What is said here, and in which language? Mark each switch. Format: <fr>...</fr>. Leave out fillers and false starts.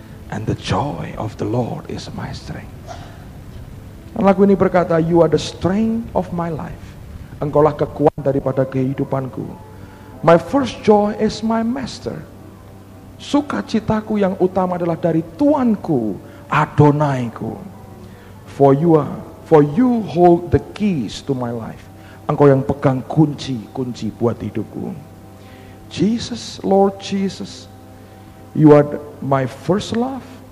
<en>And the joy of the Lord is my strength.</en> <id>Lagu ini berkata,</id> <en>you are the strength of my life.</en> <id>Engkaulah kekuatan daripada kehidupanku.</id> <en>My first joy is my master.</en> <id>Sukacitaku yang utama adalah dari Tuanku, Adonaiku.</id> <en>For you hold the keys to my life.</en> <id>Engkau yang pegang kunci buat hidupku.</id> <en>Jesus, Lord Jesus, you are my first love.</en>